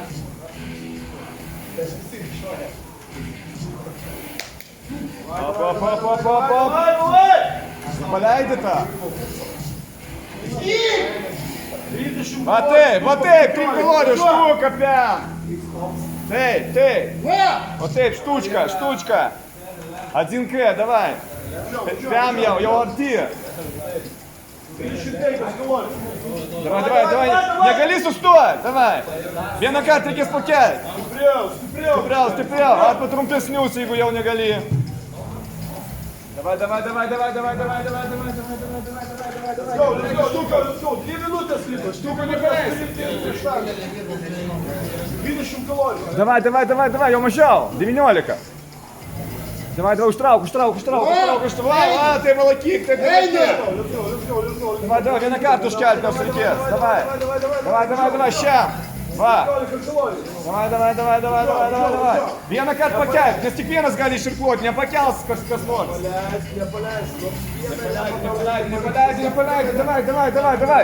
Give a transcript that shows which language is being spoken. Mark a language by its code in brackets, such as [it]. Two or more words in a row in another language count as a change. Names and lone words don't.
[lt] Op. Paleidi tą. Va taip, kaip nori, štuka, piam. Taip. O taip, štučka. [ru] Один-К, давай. Прям [lt] jau arti. [ru] Давай. [lt] Negali sustoti, davai. Vieną kartą reikės pakelti. Stipriau. Arba trumpesnius, jeigu jau negali. [ru] Давай. [en] Let's go. [lt] 2 minutės liko. Štuką nepaleisi. 20 kalorijų. Давай, jau mažiau. 19. Давай, užtrauk. Va, tai valakyk. [en] Let's go. [ru] Давай, [lt] vieną kartą užkelti nors reikės. Давай, šiam. Va. 15 kalorijų. [ru] Давай. [lt] Vieną kartą pakelti, nes tik vienas gali iširkluoti, nepakels kas nors. Nepaleidi. Давай.